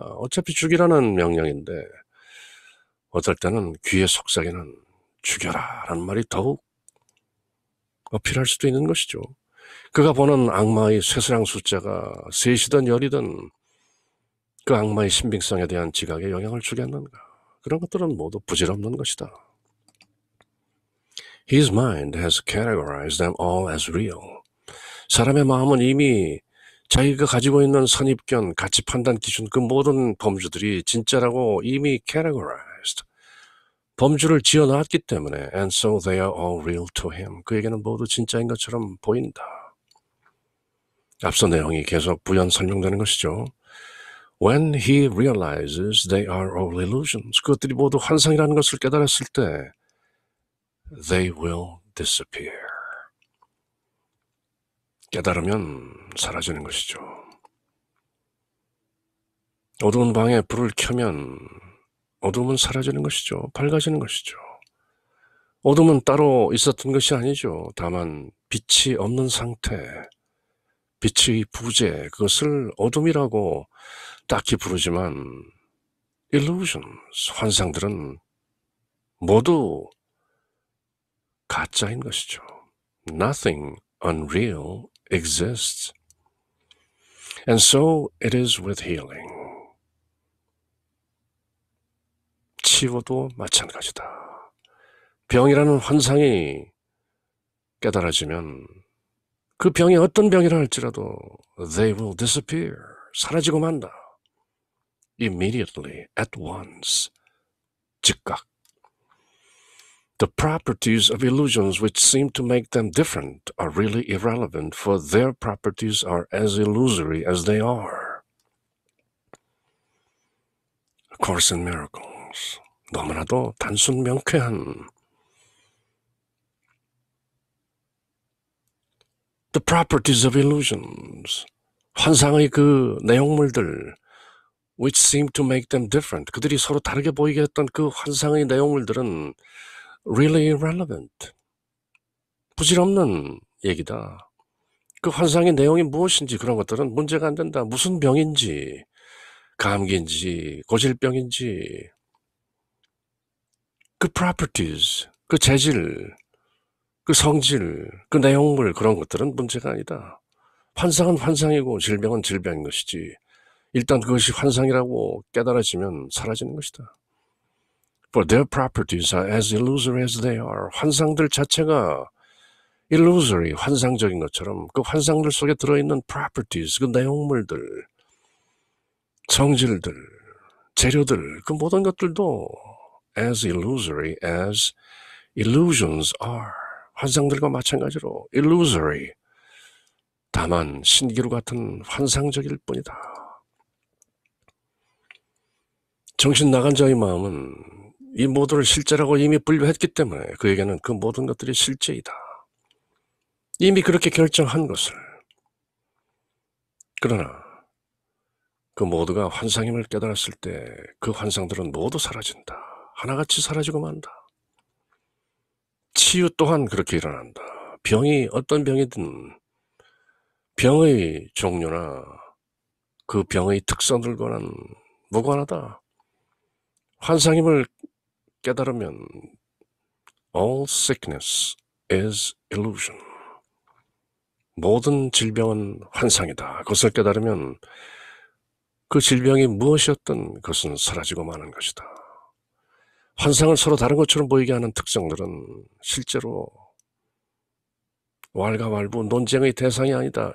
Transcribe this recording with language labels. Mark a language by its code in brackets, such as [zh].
[ko] 어차피 죽이라는 명령인데 어떨 때는 귀에 속삭이는 죽여라 라는 말이 더욱 어필할 수도 있는 것이죠. 그가 보는 악마의 쇠사랑 숫자가 셋이든 열이든 그 악마의 신빙성에 대한 지각에 영향을 주겠는가? 그런 것들은 모두 부질없는 것이다. [en] His mind has categorized them all as real. [ko] 사람의 마음은 이미 자기가 가지고 있는 선입견, 가치 판단 기준, 그 모든 범주들이 진짜라고 이미 categorized, 범주를 지어놨기 때문에 [en] and so they are all real to him. [ko] 그에게는 모두 진짜인 것처럼 보인다. 앞서 내용이 계속 부연 설명되는 것이죠. [en] When he realizes they are all illusions, [ko] 그것들이 모두 환상이라는 것을 깨달았을 때 [en] they will disappear. [ko] 깨달으면 사라지는 것이죠. 어두운 방에 불을 켜면 어둠은 사라지는 것이죠. 밝아지는 것이죠. 어둠은 따로 있었던 것이 아니죠. 다만 빛이 없는 상태, 빛의 부재, 그것을 어둠이라고 딱히 부르지만 illusions, 환상들은 모두 가짜인 것이죠. [en] Nothing unreal exists. And so it is with healing. [ko] 치유도 마찬가지다. 병이라는 환상이 깨달아지면 그 병이 어떤 병이라 할지라도 [en] they will disappear. [ko] 사라지고 만다. [en] Immediately, at once. [ko] 즉각. [en] The properties of illusions which seem to make them different are really irrelevant, for their properties are as illusory as they are. A Course in Miracles. [ko] 너무나도 단순 명쾌한 [en] The properties of illusions. [ko] 환상의 그 내용물들 [en] which seem to make them different. [ko] 그들이 서로 다르게 보이게 했던 그 환상의 내용물들은 [en] really irrelevant. [ko] 부질없는 얘기다. 그 환상의 내용이 무엇인지 그런 것들은 문제가 안 된다. 무슨 병인지, 감기인지, 고질병인지, 그 properties, 그 재질, 그 성질, 그 내용물 그런 것들은 문제가 아니다. 환상은 환상이고 질병은 질병인 것이지. 일단 그것이 환상이라고 깨달아지면 사라지는 것이다. [en] For their properties are as illusory as they are. [ko] 환상들 자체가 illusory, 환상적인 것처럼 그 환상들 속에 들어있는 properties, 그 내용물들, 성질들, 재료들, 그 모든 것들도 [en] as illusory as illusions are. [ko] 환상들과 마찬가지로 illusory, 다만 신기루 같은 환상적일 뿐이다. 정신 나간 자의 마음은 이 모두를 실제라고 이미 분류했기 때문에 그에게는 그 모든 것들이 실제이다. 이미 그렇게 결정한 것을. 그러나 그 모두가 환상임을 깨달았을 때 그 환상들은 모두 사라진다. 하나같이 사라지고 만다. 치유 또한 그렇게 일어난다. 병이 어떤 병이든 병의 종류나 그 병의 특성들과는 무관하다. 환상임을 깨달으면 [en] all sickness is illusion. [ko] 모든 질병은 환상이다. 그것을 깨달으면 그 질병이 무엇이었든 그것은 사라지고 마는 것이다. 환상을 서로 다른 것처럼 보이게 하는 특성들은 실제로 왈가왈부 논쟁의 대상이 아니다.